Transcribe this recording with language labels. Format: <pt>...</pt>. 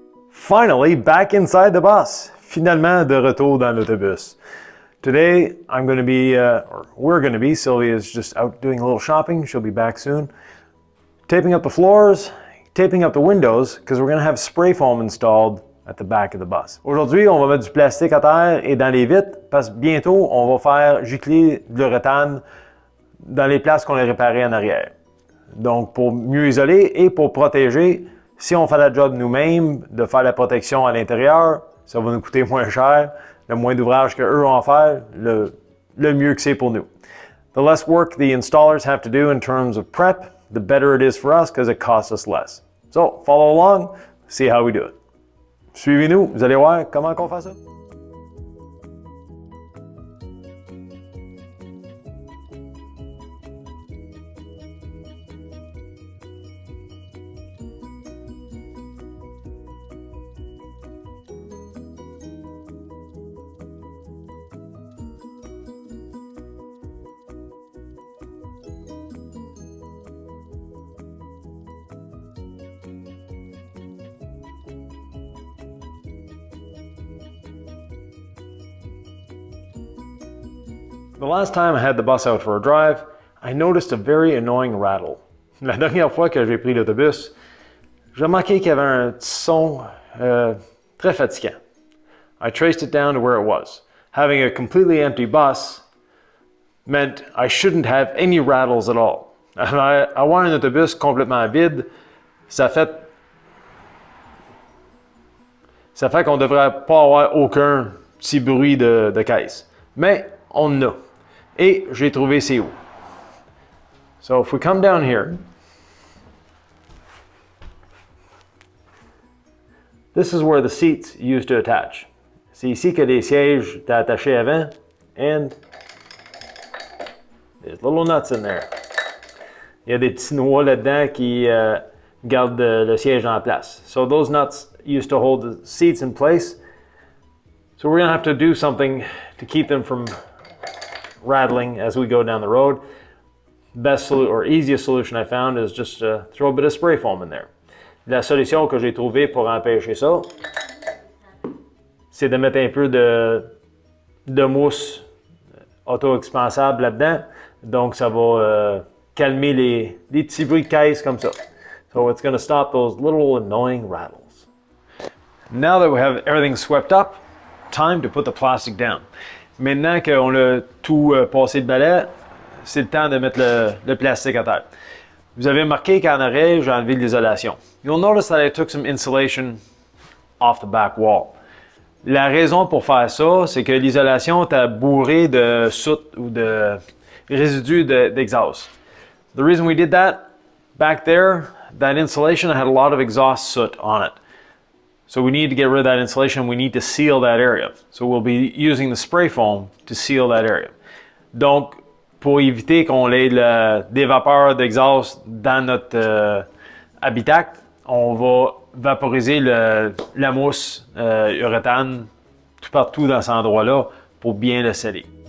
<en>Finally, back inside the bus.</en> <fr>Finalement, de retour dans l'autobus.</fr> <en>Today, I'm going to be, or we're going to be, Sylvia's just out doing a little shopping. She'll be back soon. Taping up the floors, taping up the windows, because we're going to have spray foam installed at the back of the bus.</en> <fr>Aujourd'hui, on va mettre du plastique à terre et dans les vitres, parce que bientôt, on va faire gicler de l'uréthane dans les places qu'on a réparées en arrière. Donc, pour mieux isoler et pour protéger, si on fait la job nous-mêmes, de faire la protection à l'intérieur, ça va nous coûter moins cher. Le moins d'ouvrage qu'eux ont à faire, le mieux que c'est pour nous.</fr> <en>The less work the installers have to do in terms of prep, the better it is for us because it costs us less. So, follow along, see how we do it.</en> <fr>Suivez-nous, vous allez voir comment on fait ça.</fr> <en>The last time I had the bus out for a drive, I noticed a very annoying rattle.</en> <fr>La dernière fois que j'ai pris l'autobus, j'ai remarqué qu'il y avait un petit son très fatigant.</fr> <en>I traced it down to where it was. Having a completely empty bus meant I shouldn't have any rattles at all.</en> <fr>Avoir un autobus complètement vide, ça fait qu'on ne devrait pas avoir aucun petit bruit de caisse. Mais on en a. Et j'ai trouvé c'est où.</fr> <en>So if we come down here, this is where the seats used to attach.</en> <fr>C'est ici que les sièges étaient attachés avant,</fr> <en>and there's little nuts in there.</en> <fr>Il y a des petits noix là-dedans qui gardent le siège en place.</fr> <en>So those nuts used to hold the seats in place. So we're going to have to do something to keep them from rattling as we go down the road. Best or easiest solution I found is just throw a bit of spray foam in there.</en> <fr>La solution que j'ai trouvée pour empêcher ça, c'est de mettre un peu de mousse auto-expansable là-dedans. Donc ça va calmer les petits bruits de caisse comme ça.</fr> <en>So it's going to stop those little annoying rattles. Now that we have everything swept up, time to put the plastic down.</en> <fr>Maintenant qu'on a tout passé de balai, c'est le temps de mettre le plastique à terre. Vous avez remarqué qu'en arrière, j'ai enlevé l'isolation.</fr> <en>You'll notice that I took some insulation off the back wall.</en> <fr>La raison pour faire ça, c'est que l'isolation était bourrée de soute ou de résidus d'exhaust.</fr> <en>The reason we did that, back there, that insulation had a lot of exhaust soot on it. So we need to get rid of that insulation. We need to seal that area. So we'll be using the spray foam to seal that area.</en> <fr>Donc, pour éviter qu'on ait des vapeurs d'exhaust dans notre habitacle, on va vaporiser la mousse uréthane tout partout dans cet endroit-là pour bien le sceller.</fr>